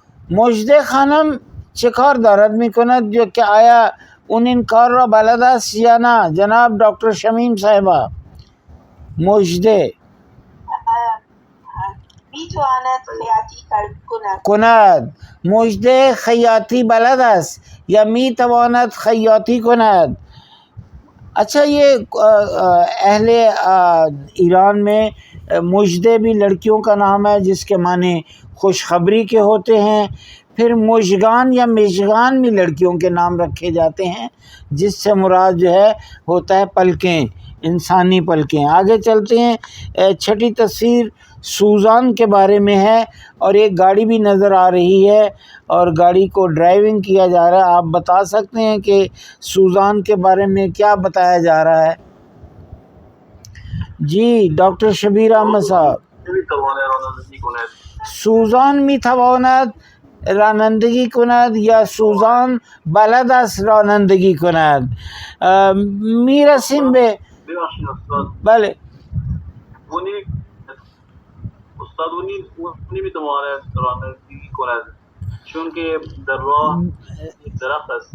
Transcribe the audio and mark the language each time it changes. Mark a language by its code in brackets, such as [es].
[fa] مجده خانم چه کار دارد میکند جو که آیا اون این کار را بلد است یا نه جناب دکتر شمیم صاحبہ؟ مجده میتواند خیاطی کند. کند. مجده خیاطی بلد است یا میتواند خیاطی کند. [ur] اچھا یہ اہل ایران میں مجدے بھی لڑکیوں کا نام ہے جس کے معنی خوشخبری کے ہوتے ہیں. پھر مژگان یا مژگان بھی لڑکیوں کے نام رکھے جاتے ہیں جس سے مراد جو ہے ہوتا ہے پلکیں، انسانی پلکیں. آگے چلتے ہیں. چھٹی تصویر سوزان کے بارے میں ہے اور ایک گاڑی بھی نظر آ رہی ہے اور گاڑی کو ڈرائیونگ کیا جا رہا ہے. آپ بتا سکتے ہیں کہ سوزان کے بارے میں کیا بتایا جا رہا ہے؟ جی ڈاکٹر شبیر احمد صاحب. [fa] سوزان میتواند رانندگی کند یا سوزان بلد است رانندگی کند. میرسیم به بله استاد اونی میتواند رانندگی کند چون که در راه یک درخت است